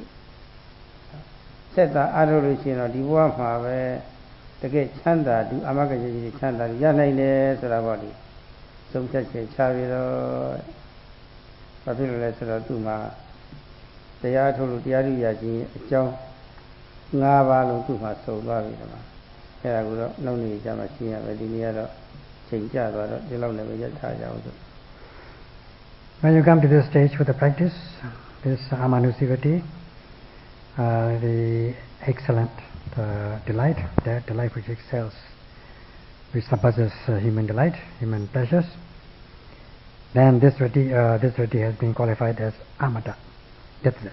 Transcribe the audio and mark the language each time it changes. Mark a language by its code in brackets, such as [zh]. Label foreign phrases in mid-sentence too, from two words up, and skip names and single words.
[my] ဆက်တာအားထုတ်လို့ရှိရင်တော့ဒီဘဝမှာပဲတကယ်ချမ်းသာဒီအမဂ္ဂကြီးချမ်းသာရနိုင်တယ်ဆိုတာပေါ့လေသုံးဖြတ်ချက်ချပြီးတော့ဘာဖြစ်လို့လဲဆိုတော့သူ့မှာတရားထုတ်လို့တရားဓုရခြင်းအကြောင်း၅ပါးလုံးသူ့မှာစုံသွားပြီဒီမှာအဲ့ဒါကိုတော့နောက်နေ့ကျမှရှင်းရမယ်ဒီနေ့ကတော့ချိန်ကျသွားတော့ဒီလောက်နဲ့ပဲရပ်ထားကြအောင်ဆို [en] When you come to this stage with the practice, this amanusivati, the excellent delight, that delight which excels, which surpasses human delight, human pleasures, then this rati has been qualified as amata, deathless.